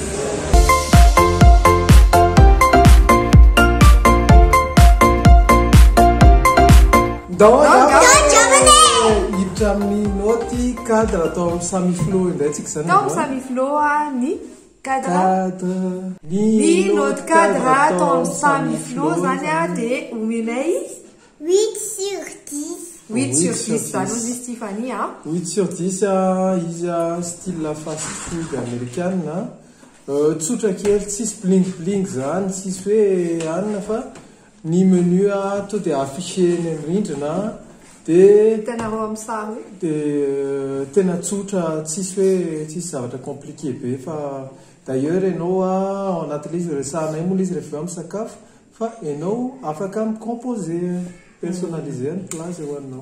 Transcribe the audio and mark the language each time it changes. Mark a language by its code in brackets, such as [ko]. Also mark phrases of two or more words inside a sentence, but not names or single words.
[mg] hiditra amin'ny noty cadre atao amin'ny samiflo indray tsika zany tao samiflo ny cadre ny note cadre atao amin'ny samiflo zany dia omenay 8/10. 8/10 zany ozy izy Tiffany 8/10 izy [fr] style fast food américaine [mg] tsotra kely tsisy [en] bling bling [mg] zany tsisy hoe anina fa ny menu to dia affiché ny rindrina dia tena ro amin'ny sary dia tena tsotra tsisy hoe tsisy zavatra compliqué be fa d'ailleurs ianao ao anatin'ilay izy resahanay moa izy rehefa amin'ny sakafo fa ianao afaka [fr] micomposé personnalisé [mg] ny plat zay hoaninao